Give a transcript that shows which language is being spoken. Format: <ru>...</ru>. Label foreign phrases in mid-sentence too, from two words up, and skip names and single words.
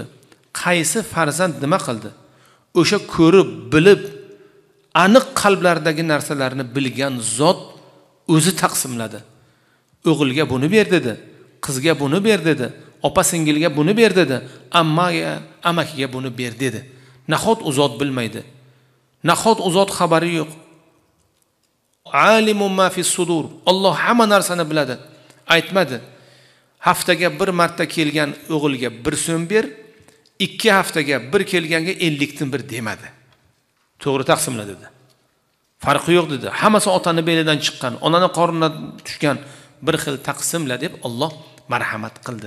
<uz>Qaysi farzand nima qildi? O'sha ko'rib, bilib, aniq qalblardagi narsalarni bilgan zot o'zi taqsimladi. O'g'ilga buni ber dedi, qizga buni ber dedi, opa-singilga buni ber dedi, ammaga, amakiga buni ber dedi. Nahot u zot bilmaydi? Nahot u zot xabari yo'q?</uz> <ar>عليم ما في الصدور.</ar> <uz>Alloh hamma narsani biladi. Aytmadi. Haftaga bir marta kelgan o'g'ilga 1 so'm ber, 2 haftaga bir kelganga 50 dan 1 demadi. To'g'ri taqsimladi dedi. Farqi yo'q dedi. Hammasi otani belidan chiqqan, onani qornidan tushgan bir xil taqsimla deb Alloh marhamat qildi.</uz>